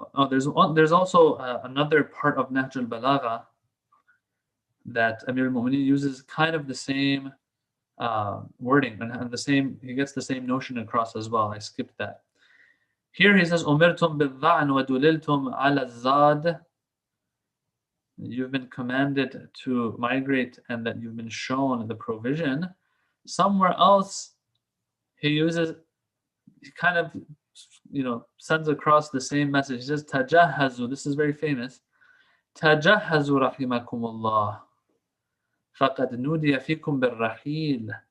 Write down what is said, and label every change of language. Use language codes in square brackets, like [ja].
[en] There's also another part of Nahjul Balagha that Amir al-Mu'mineen uses kind of the same wording and the same, he gets the same notion across as well. I skipped that. Here he says, [ar] أُمِرْتُمْ بِالظَّعْنِ وَدُلِلْتُمْ عَلَى الزَّادِ. [en] You've been commanded to migrate and that you've been shown the provision. Somewhere else, he kind of, sends across the same message. He says, [ar] تَجَهَّزُوا. [en] This is very famous. [ar] تَجَهَّزُوا رَحِمَكُمُ اللَّهِ فَقَدْ نُودِيَ فِيكُمْ بِالرَّحِيلِ.